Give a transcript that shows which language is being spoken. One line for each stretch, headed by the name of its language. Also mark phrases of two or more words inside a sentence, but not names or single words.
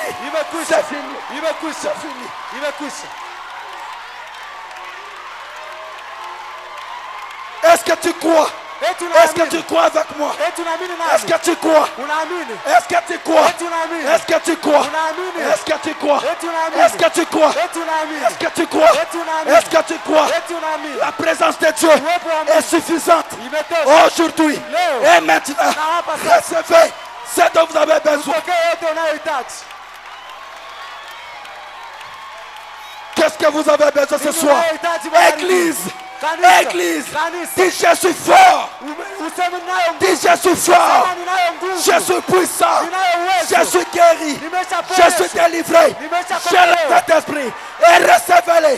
Swahili: Imekwisha.
French: C'est fini.
Swahili: Imekwisha.
French: C'est fini.
Swahili: Imekwisha.
French: Est-ce que tu crois?
Swahili: Eti
French: Est-ce que
Swahili: unaamini?
French: tu crois avec moi?
Swahili: Eti unaamini
French: Est-ce
Swahili: nani?
French: que tu crois?
Swahili: Unaamini?
French: Est-ce que tu crois?
Swahili: Eti unaamini?
French: Est-ce que tu crois?
Swahili: Unaamini?
French: Est-ce que tu crois?
Swahili: Eti unaamini?
French: Est-ce que tu crois?
Swahili: Eti unaamini?
French: Est-ce que tu crois?
Swahili: Eti unaamini?
French: Est-ce que tu crois?
Swahili: Eti unaamini?
French: La présence de Dieu
Swahili: Uwepo wa Mungu
French: est suffisante
Swahili: imetosha.
French: aujourd'hui
Swahili: Leo.
French: et maintenant.
Swahili: Na hapa sasa.
French: Recevez ce dont vous avez besoin.
Swahili: Pokea yote unayohitaji.
French: Qu'est-ce que vous avez besoin ce
Swahili: Nini
French: soir?
Swahili: unayohitaji Bwana?
French: Église,
Swahili: Kanisa.
French: Église,
Swahili: Kanisa.
French: dis je suis fort,
Swahili: Useme ninayo nguvu.
French: dis je suis fort,
Swahili: Sema ninayo nguvu.
French: je suis puissant,
Swahili: Ninayo uwezo.
French: je suis guéri,
Swahili: Nimeshaponyeshwa.
French: je suis délivré,
Swahili: Nimeshakombolewa.
French: j'ai le Saint-Esprit et recevez-les.